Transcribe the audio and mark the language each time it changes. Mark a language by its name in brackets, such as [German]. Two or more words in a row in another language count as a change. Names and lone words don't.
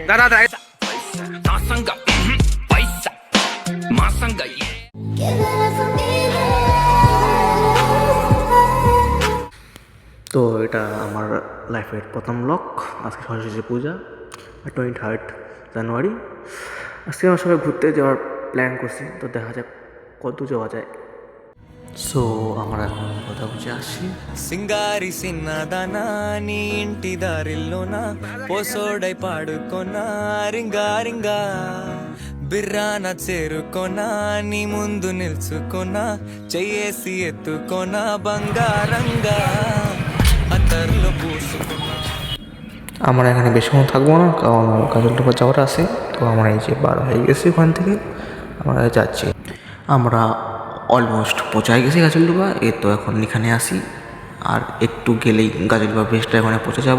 [Bangla] দাদা দাদা তো এটা আমার লাইফের প্রথম ব্লগ। আজকে সরস্বতী পূজা 23 জানুয়ারি। আজকে আমার সবাই ঘুরতে যাওয়ার প্ল্যান করছি, তো দেখা যাক কত যাওয়া যায়। సో আমরা এখন কথা বুঝে আসি [Telugu] సింగారి సిన్నదనా నీ ఇంటి దారిల్లోన పోసోడై పాడుకొనా రింగా రింగా బిర్రాన చేరుకొనా నీ ముందు నిల్చుకొనా చెయ్యేసి ఎత్తుకొనా బంగారంగా అతర్లో పూసుకున్నా। [Bangla] আমরা এখানে বেশিক্ষণ থাকবো না, কারণ কাজলডোবা যাওয়ার আছে। তো আমরা এই যে বার হয়ে গেছি ওখান থেকে, আমরা যাচ্ছি। আমরা অলমোস্ট পৌঁছায় গেছি গাজলডোবা। এ তো এখন এখানে আসি, আর একটু গেলেই গাজলডোবা ব্রিজটা এখানে পৌঁছে যাবো।